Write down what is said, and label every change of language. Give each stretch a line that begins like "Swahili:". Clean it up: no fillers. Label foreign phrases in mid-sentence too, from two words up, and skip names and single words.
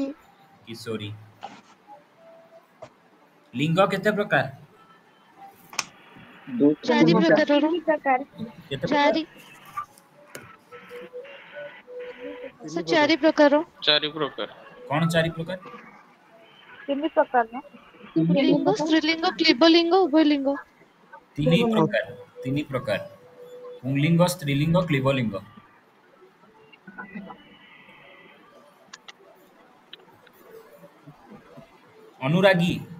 Odia: କିଶୋରୀ। ଲିଙ୍ଗ କେତେ ପ୍ରକାର? ଚାରି ପ୍ରକାରର କେତେ ପ୍ରକାର? ଚାରି ପ୍ରକାର ଚାରି ପ୍ରକାର କେଉଁ ଚାରି ପ୍ରକାର? ଲିଙ୍ଗ ସ୍ତ୍ରୀଲିଙ୍ଗ କ୍ଲୀବଲିଙ୍ଗ ଉଭୟଲିଙ୍ଗ ତିନି ପ୍ରକାର ପୁଂଲିଙ୍ଗ ସ୍ତ୍ରୀଲିଙ୍ଗ କ୍ଲୀବଲିଙ୍ଗ। अनुरागी